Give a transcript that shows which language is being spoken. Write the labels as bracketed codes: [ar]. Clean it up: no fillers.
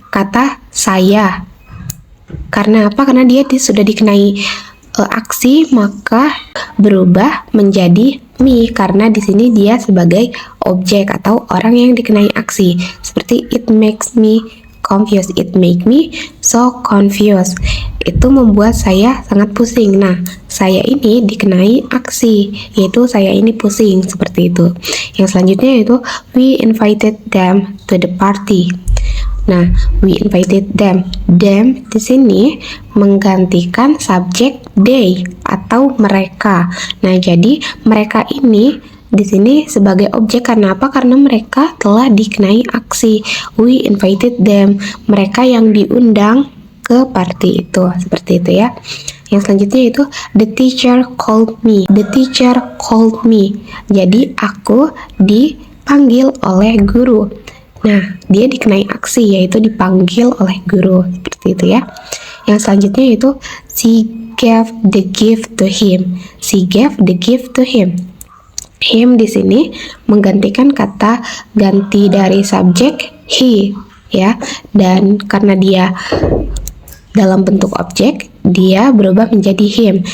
[id] kata saya. Karena apa? Karena dia sudah dikenai aksi, maka berubah menjadi me, karena di sini dia sebagai objek atau orang yang dikenai aksi. [en] Seperti it makes me confused, it make me so confused. [id] Itu membuat saya sangat pusing. Nah, saya ini dikenai aksi, yaitu saya ini pusing, seperti itu. Yang selanjutnya yaitu [en] we invited them to the party. [id] Nah, [en] we invited them. [id] Them di sini menggantikan subjek they atau mereka. Nah, jadi mereka ini di sini sebagai objek. Karena apa? Karena mereka telah dikenai aksi. [en] We invited them. [id] Mereka yang diundang ke party itu, seperti itu ya. Yang selanjutnya itu [en] the teacher called me. The teacher called me. [id] Jadi aku dipanggil oleh guru. Nah, dia dikenai aksi, yaitu dipanggil oleh guru, seperti itu ya. Yang selanjutnya itu [en] she gave the gift to him. She gave the gift to him. [id] Him di sini menggantikan kata ganti dari subjek he ya, dan karena dia dalam bentuk objek, dia berubah menjadi him.